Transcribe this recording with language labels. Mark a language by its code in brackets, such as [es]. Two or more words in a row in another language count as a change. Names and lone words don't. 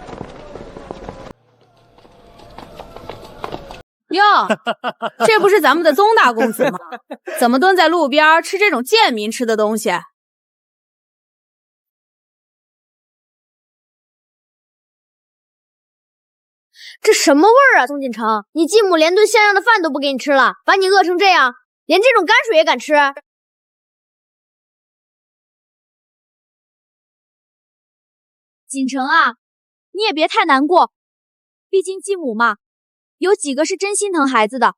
[zh] 喲，這不是咱們的宗大公子嗎？怎麼蹲在路邊吃這種賤民吃的東西？這什麼味兒啊，宗錦城，你繼母連頓像樣的飯都不給你吃了，把你餓成這樣，連這種泔水也敢吃？錦城啊，你也別太難過，畢竟繼母嘛，有幾個是真心疼孩子的。